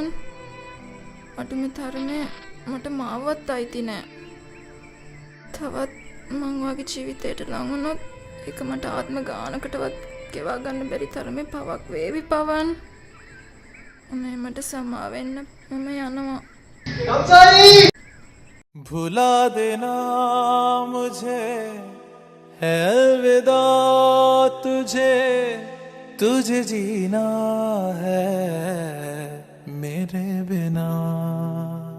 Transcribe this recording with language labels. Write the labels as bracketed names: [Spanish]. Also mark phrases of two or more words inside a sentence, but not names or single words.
[Sinhala] අඩුම තරමේ මට මාවත් අයිති නෑ. තවත් මං වගේ ජීවිතයට ලං වුණොත් ඒක මට ආත්ම ගානකටවත් ගෙවා ගන්න බැරි තරමේ පවක් වේවි පවන්. අනේ මට සමා වෙන්න මම යනවා. [Hindi] भुला देना मुझे है अलविदा तुझे तुझे जीना है मेरे बिना